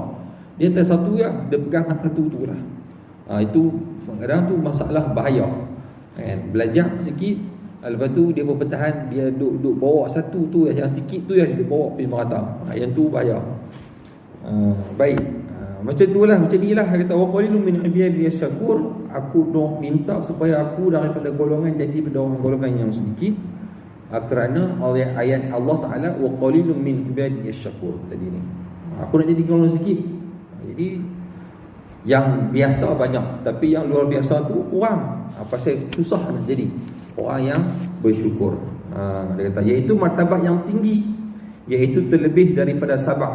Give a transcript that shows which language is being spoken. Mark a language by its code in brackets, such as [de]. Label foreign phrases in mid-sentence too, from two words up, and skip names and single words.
[ms] Dia tahu satu ya, dia pegang satu tu lah. Itu kadang-kadang tu masalah bahaya. Belajar sikit, lepas tu dia bertahan, dia duk bawa satu tu yang sikit tu yang dia bawa pergi merata. Yang tu bahaya. Baik. Macam tu lah, macam ni lah. Dia kata [ar] وقليل من عبادي الشكور. [ms] Aku nak minta supaya aku daripada golongan jadi pada orang golongan yang sedikit. Kerana ayat Allah Ta'ala [ar] وقليل من عبادي الشكور [ms] tadi ni. Aku nak jadi golongan sikit. Jadi yang biasa banyak, tapi yang luar biasa tu kurang. Pasal susah nak jadi orang yang bersyukur. Dia kata iaitu martabat yang tinggi, iaitu terlebih daripada sabar.